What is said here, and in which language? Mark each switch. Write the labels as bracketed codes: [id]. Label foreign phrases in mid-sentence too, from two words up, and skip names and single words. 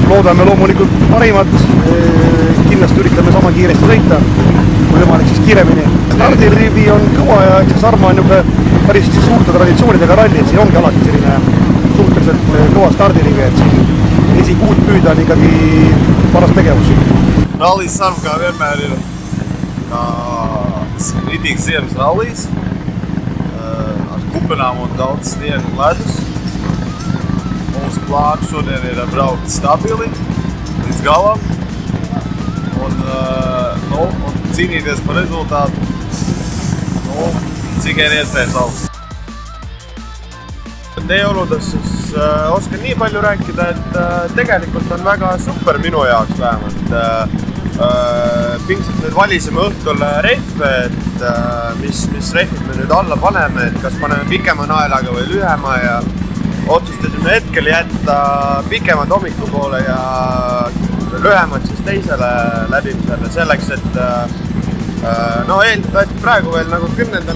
[et] Loodame loomulikult parimat, kindlasti üritame sama kiiresti sõita, kui võimalik siis kiiremini. Stardirivi on kõva ja eks Sarma on juba päris suurte traditsioonidega ralli, et siin ongi alati selline suhteliselt kõva stardirivi, et siin esikuud püüda on ikkagi paras tegevus. [lv] Rallis Sarma kā vienmēr ir ritīgs ziemas rallijs ar kupenām un daudz sniegu un ledus. Mūsu plāns šodien ir braukt stabili līdz galam un cīnīties par rezultātu, cik ir iespējams augsts. [et] Teeoludest oskan nii palju rääkida, et tegelikult on väga super minu jaoks vähemalt. Pingsalt nüüd valisime õhtul rehve, et mis rehvid me nüüd alla paneme, et kas paneme pikema naelaga või lühema ja otsustasime hetkel jätta pikemad hommikupoole ja lühemad siis teisele läbimisele selleks, et eeldatavasti praegu veel nagu 10.